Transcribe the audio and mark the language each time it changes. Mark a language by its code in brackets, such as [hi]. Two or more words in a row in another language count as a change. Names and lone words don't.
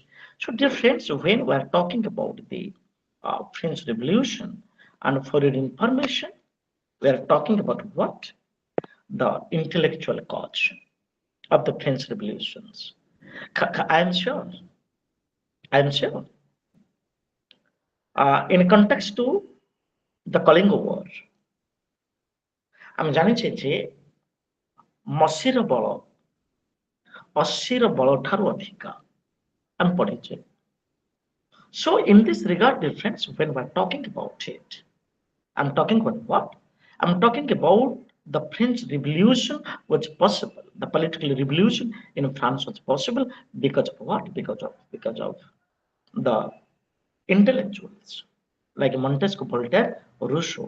[en] So, dear friends, when we are talking about the French Revolution, and for your information, we are talking about what? The intellectual cause of the French Revolutions. I am sure, I am sure. In context to the Kalinga War, [or] ଆମେ ଜାଣିଛେ ଯେ ମସିର ବଳ ଅଶୀର ବଳ ଠାରୁ ଅଧିକା ଆମେ ପଢିଛେ. [en] So in this regard, dear friends, when we're talking about it, I'm talking about what? I'm talking about the French Revolution was possible. The political revolution in France was possible because of what? Because of the intellectuals like Montesquieu, Voltaire, Rousseau.